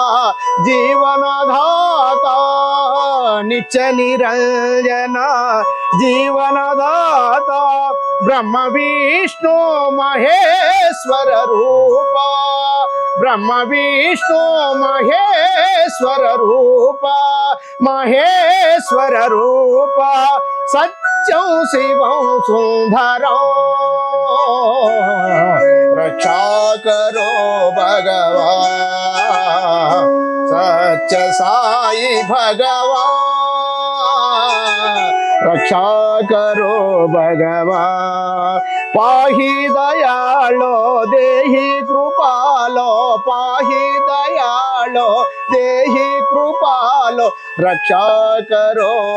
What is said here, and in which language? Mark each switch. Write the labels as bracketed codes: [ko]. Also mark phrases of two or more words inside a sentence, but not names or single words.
[sa] జీవనదాత నిత్య నిరంజన జీవనదాత బ్రహ్మ విష్ణు మహేశ్వర రూప బ్రహ్మ విష్ణు మహేశ్వర రూప మహేశ్వర రూప సత్యం శివం సుందరం [hi] रक्षा करो भगवान सत्य साई भगवान रक्षा करो भगवान पाहि दयालो देहि कृपालो पाहि दयालो देहि कृपालो रक्षा करो